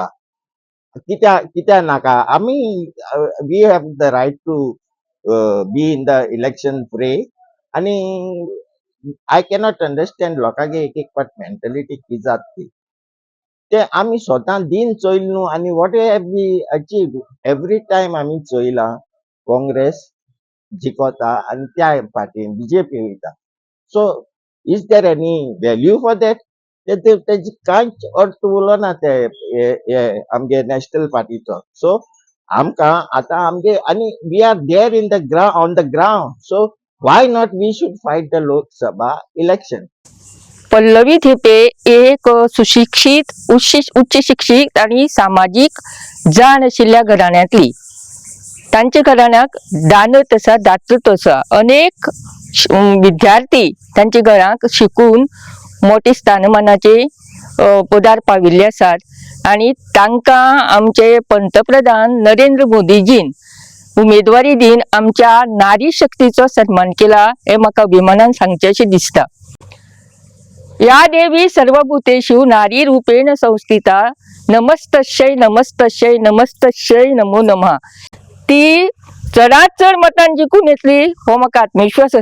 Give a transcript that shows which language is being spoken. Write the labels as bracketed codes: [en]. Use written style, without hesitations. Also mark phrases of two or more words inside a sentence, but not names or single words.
[kok] कित्याक नाका आमी [en] we have the right to be in the election fray [kok] आनी [en] I cannot understand [kok] लोकांगे एक एक पाट मेंटलिटी कितें जाता ती ते आमी स्वता दिन चोयल न्हू आनी [en] what have we achieve every time [kok] आमी चोयलां काँग्रेस जिकोता आनी त्या पार्टीन बीजेपी वयता. [en] so is there any value for that [kok] तेजी कांयच अर्थ उरलो ना ते आमगे नॅशनल पार्टीचो. [en] सो [kok] आमकां आतां आमगे आनी [en] we are there in the on the ground. so why not we should fight the Lok Sabha election. [kok] पल्लवी थिपे एक सुशिक्षित उच्च शिक्षित आणि सामाजिक जाण आशिल्ल्या घराण्यांतली. तांच्या घराण्याक दानत आसा, दातृत्व आसा. अनेक विद्यार्थी तांच्या घरांक शिकून मोठे स्थानमानाचे पदार पाविल्ले आसात आणि तांकां आमचे पंतप्रधान नरेंद्र मोदीजीन उमेदवारी दिन आमच्या नारी शक्तीचो सन्मान केला हे म्हाका अभिमानान सांगचेशें दिसता. [sa] या देवी सर्वभूतेषु नारी रूपेण संस्थिता नमस्तस्यै नमस्तस्यै नमस्तस्यै नमो नमः. [kok] ती चडांत चड मतान जिखून येतली हो म्हाका आत्मविश्वास आसा.